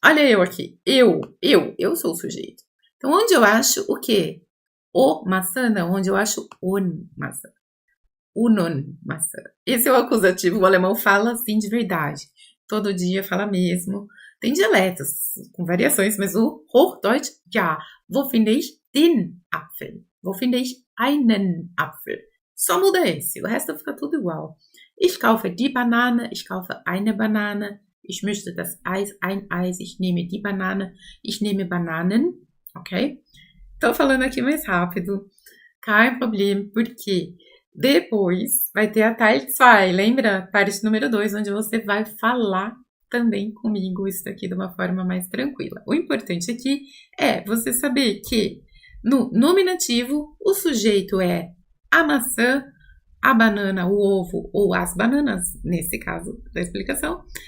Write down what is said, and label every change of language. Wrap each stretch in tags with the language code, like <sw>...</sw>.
<pt>Olha eu aqui. Eu sou o sujeito. Então, onde eu acho o quê? O maçã, não. Onde eu acho maçã. Maçã. Esse é o acusativo. O alemão fala assim de verdade. Todo dia fala mesmo. Tem dialetos com variações, mas o Hochdeutsch, ja.</pt> <de>Wo finde ich den Apfel? Wo finde ich einen Apfel?</de> <pt>Só muda esse, o resto fica tudo igual.</pt> <de>Ich kaufe die Banane, ich kaufe eine Banane, ich möchte das Eis, ein Eis, ich nehme die Banane, ich nehme Bananen, ok?</de> <pt>Tô falando aqui mais rápido,</pt> <de>kein Problem,</de> <pt>porque depois vai ter a Teil 2, lembra? Parte número 2, onde você vai falar também comigo isso daqui de uma forma mais tranquila. O importante aqui é você saber que no nominativo, o sujeito é a maçã, a banana, o ovo ou as bananas, nesse caso da explicação.</pt>